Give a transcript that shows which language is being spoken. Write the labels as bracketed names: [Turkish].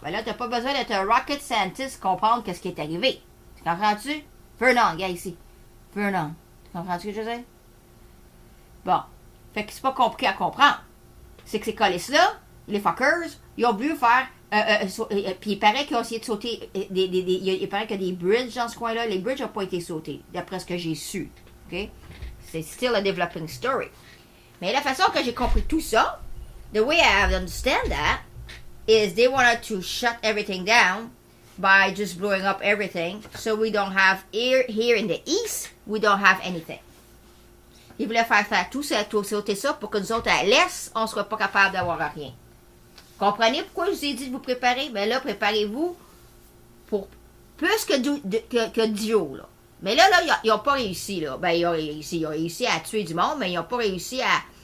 [French] Ben là, tu n'as pas besoin d'être un rocket scientist pour comprendre ce qui est arrivé. Tu comprends-tu? Vernon, regarde ici. Vernon. Tu comprends-tu ce que je veux dire? Bon. Fait que c'est pas compliqué à comprendre. C'est que ces colis-là, les fuckers, ils ont voulu faire... puis il paraît qu'ils ont essayé de sauter... il paraît qu'il y a des bridges dans ce coin-là. Les bridges n'ont pas été sautés, d'après ce que j'ai su. OK? [English] C'est still a developing story. [French] Mais la façon que j'ai compris tout ça, [English] the way I understand that, is they wanted to shut everything down by just blowing up everything, so we don't have here in the east, we don't have anything. [French] Ils voulaient faire tout ça, sauter ça pour que nous autres, à l'est, on ne soit pas capable d'avoir rien. Comprenez pourquoi je vous ai dit de vous préparer? Ben là, préparez-vous pour plus que Dio, là. Mais là, ils n'ont pas réussi, là. Ben, ils ont réussi à tuer du monde, mais ils n'ont pas réussi à...